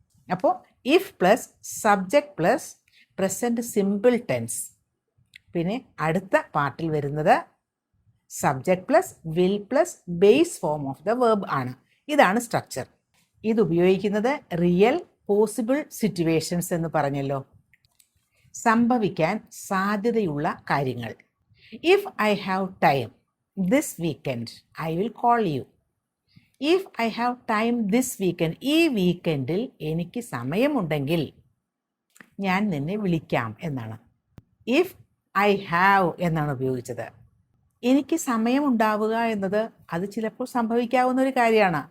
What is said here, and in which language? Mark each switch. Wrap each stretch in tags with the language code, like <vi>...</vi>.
<ml>അപ്പോൾ</ml> <en>if plus subject plus present simple tense,</en> <ml>പിന്നെ അടുത്ത പാർട്ടിൽ വരുന്നത്</ml> <en>subject plus will plus base form of the verb</en> <ml>ആണ്. ഇതാണ് സ്ട്രക്ചർ. ഇത് ഉപയോഗിക്കുന്നത് റിയൽ പോസിബിൾ സിറ്റുവേഷൻസ് എന്ന് പറഞ്ഞല്ലോ, സംഭവിക്കാൻ സാധ്യതയുള്ള കാര്യങ്ങൾ.</ml> <en>If I have time this weekend, I will call you. If I have time this weekend,</en> <ml>ഈ വീക്കെൻഡിൽ എനിക്ക് സമയമുണ്ടെങ്കിൽ ഞാൻ നിന്നെ വിളിക്കാം എന്നാണ്.</ml> <en>if I have</en> <ml>എന്നാണ് ഉപയോഗിച്ചത്. എനിക്ക് സമയമുണ്ടാവുക എന്നത് അത് ചിലപ്പോൾ സംഭവിക്കാവുന്ന ഒരു കാര്യമാണ്.</ml>